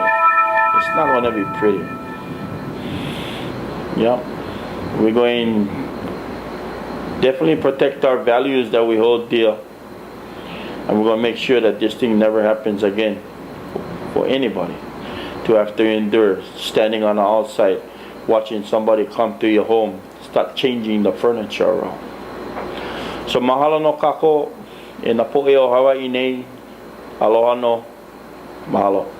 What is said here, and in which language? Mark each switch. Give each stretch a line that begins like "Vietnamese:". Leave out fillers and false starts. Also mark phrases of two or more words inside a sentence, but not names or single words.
English: It's not going to be pretty. Yeah, we're going definitely protect our values that we hold dear, and we're going to make sure that this thing never happens again for anybody to have to endure standing on the outside watching somebody come to your home start changing the furniture around.
Hawaiian: So mahalo no kako e na po'e o Hawaii nei, aloha no, mahalo.